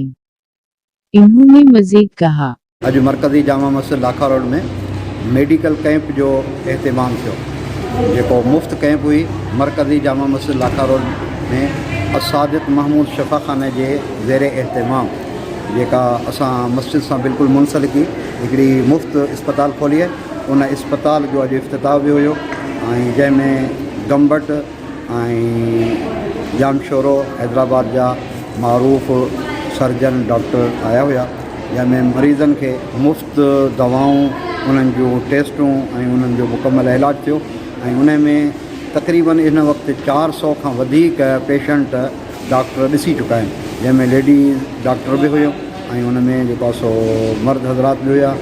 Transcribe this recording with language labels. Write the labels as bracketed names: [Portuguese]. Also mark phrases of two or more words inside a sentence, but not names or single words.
[Urdu] انہوں نے مزید کہا، [Sindhi] آج مرکزی جامع مسجد لاکھاروڈ میں [English] medical camp [Sindhi] جو اہتمام کیا جو مفت کیمپ ہوئی مرکزی جامع مسجد لاکھاروڈ میں اساتذ محمود شفا خانہ کے زیر اہتمام जेका असां मस्जिद सां बिल्कुलु मुंसलिकी हिकिड़ी मुफ़्त इस्पताल खोली आहे। उन इस्पताल जो अॼु इफ़्तिताह बि हुयो ऐं जंहिंमें गमबट ऐं जामशोरो हैदराबाद जा मरूफ़ [English] surgeon doctor [Sindhi] आया हुआ, जंहिंमें मरीज़नि खे मुफ़्त दवाऊं, उन्हनि जूं टेस्टूं ऐं उन्हनि जो मुकमल इलाजु थियो ऐं उन में तक़रीबन इन वक़्तु 400 खां वधीक [English] patient doctor [Sindhi] ॾिसी चुका आहिनि, जंहिंमें [English] ladies doctor [Sindhi] बि हुयो ऐं उन में जेको आहे सो मर्द हज़रात बि हुया।